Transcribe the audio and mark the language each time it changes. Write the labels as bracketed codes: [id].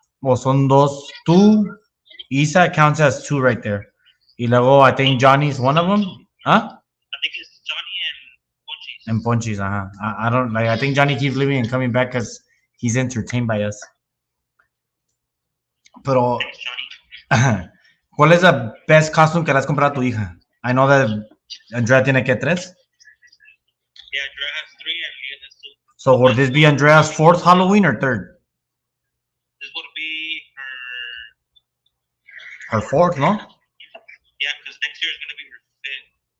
[es] well, son dos. [en] Tú, Isa counts as 2 right there. [es] Y luego [en] I think Johnny's one of them. Huh? I think it's Johnny and Ponchis. And Ponchis, I don't like. I think Johnny keeps leaving and coming back because he's entertained by us. [es] Pero, [en] Thanks, Johnny. [es] ¿cuál es [en] the best costume [es] que le has comprado a tu hija? [en] I know that Andrea [es] tiene que [en] 3. Yeah, Dre has 3 and Leah has 2. So would this be Andrea's 4th Halloween or 3rd? This would be Her 4th, no? yeah, because next year is going to be her 5th.